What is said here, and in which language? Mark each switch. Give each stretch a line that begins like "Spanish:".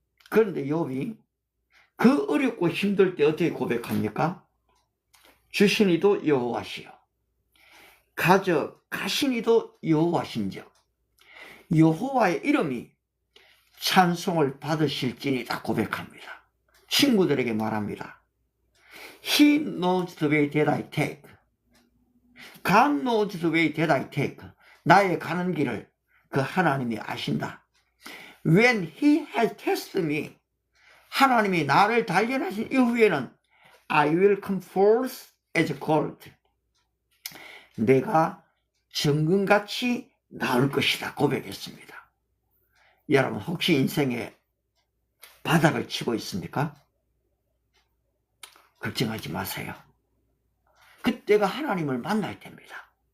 Korean: 그런데 욥이 그 어렵고 힘들 때 어떻게 고백합니까? 주시니도 여호와시요 가시니도 여호와신즉 여호와의 이름이 찬송을 받으실지니다 고백합니다. 친구들에게 말합니다.
English: He knows the way that I take. God knows the way that I take.
Korean: 나의 가는 길을 그 하나님이 아신다.
English: When He has tested me.
Korean: 하나님이 나를 단련하신 이후에는
English: I will come forth as gold.
Korean: 내가 정금같이 나올 것이다 고백했습니다. 여러분 혹시 인생에 바닥을 치고 있습니까? 걱정하지 마세요. 그때가 하나님을 만날 때입니다.